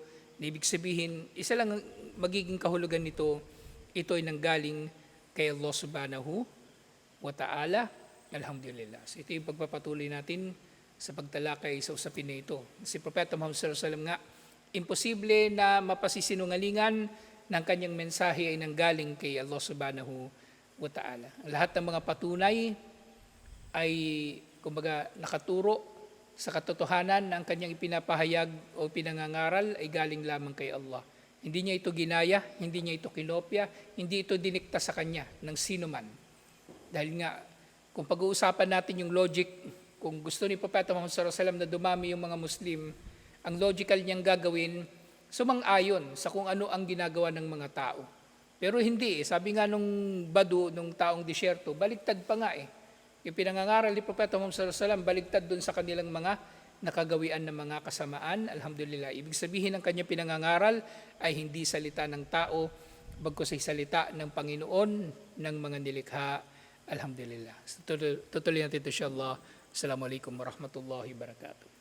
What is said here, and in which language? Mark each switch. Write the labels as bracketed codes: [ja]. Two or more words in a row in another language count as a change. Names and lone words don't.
[tl] Ibig sabihin, isa lang magiging kahulugan nito, ito ay nanggaling kay Allah [ar] سبحانه وتعالى. [tl] Alhamdulillah. So ito yung pagpapatuloy natin sa pagtalakay sa usapin na ito. Si Propeta Muhammad [ar] صلى الله عليه وسلم [tl] nga, imposible na mapasisinungalingan ng kanyang mensahe ay nanggaling kay Allah [ar] سبحانه وتعالى. [tl] Lahat ng mga patunay ay kumbaga nakaturo sa katotohanan na ang kanyang ipinapahayag o pinangangaral ay galing lamang kay Allah. Hindi niya ito ginaya, hindi niya ito kinopya, hindi ito dinikta sa kanya ng sino man. Dahil nga, kung pag-uusapan natin yung logic, kung gusto ni Propeta Muhammad [ar] صلى الله عليه وسلم [tl] na dumami yung mga Muslim, ang logical niyang gagawin, sumang-ayon sa kung ano ang ginagawa ng mga tao. Pero hindi, sabi nga nung Badu, nung taong disyerto, baligtad pa nga eh. Yung pinangangaral ni Propeta Muhammad [ar] صلى الله عليه وسلم, [tl] baligtad dun sa kanilang mga nakagawian ng mga kasamaan. Alhamdulillah. Ibig sabihin ng kanyang pinangangaral ay hindi salita ng tao, bagkus ay salita ng Panginoon ng mga nilikha. Alhamdulillah. Tutuloy natin ito insyaAllah. [ar] السلام عليكم ورحمة الله وبركاته.